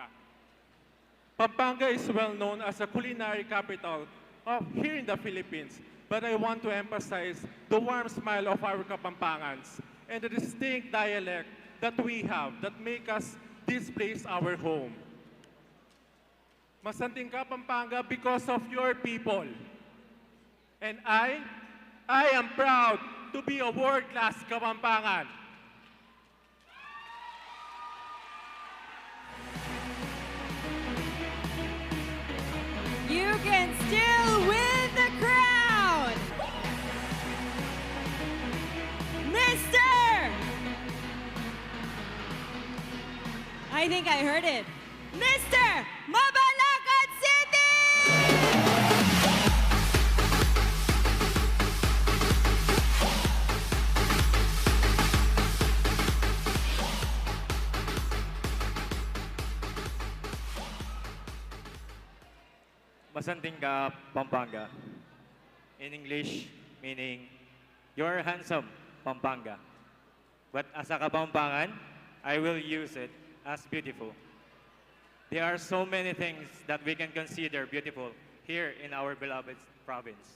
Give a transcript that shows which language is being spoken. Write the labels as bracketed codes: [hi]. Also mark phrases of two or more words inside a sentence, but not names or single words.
[en] Pampanga is well known as a culinary capital of here in the Philippines, but I want to emphasize the warm smile of our Kapampangans and the distinct dialect that we have that make us this place our home. [pam] Masanting ka, Pampanga, [en] because of your people. And I am proud to be a world-class Kapampangan. You can still win the crown! Mr. I think I heard it. Mr. Mabalacat City! [pam] Masanting ka, Pampanga. [en] In English, meaning, you're handsome, Pampanga. But as a Kapampangan, I will use it as beautiful. There are so many things that we can consider beautiful here in our beloved province.